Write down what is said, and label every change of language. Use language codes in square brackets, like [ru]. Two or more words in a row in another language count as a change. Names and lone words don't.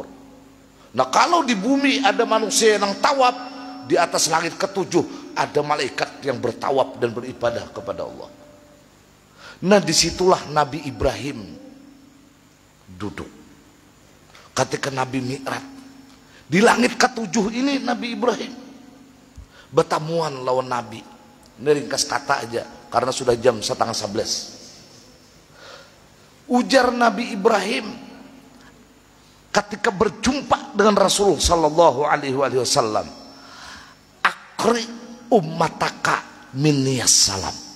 [id] Nah, kalau di bumi ada manusia yang tawaf, di atas langit ketujuh ada malaikat yang bertawaf dan beribadah kepada Allah. Nah, disitulah Nabi Ibrahim duduk ketika Nabi Mi'raj. [bjn] Di langit ketujuh ini Nabi Ibrahim bertamuan lawan Nabi. [id] Ini ringkas kata aja karena sudah jam 10:30. Ujar Nabi Ibrahim ketika berjumpa dengan Rasul [ar] sallallahu alaihi wasallam, akri ummataka minniyas salam.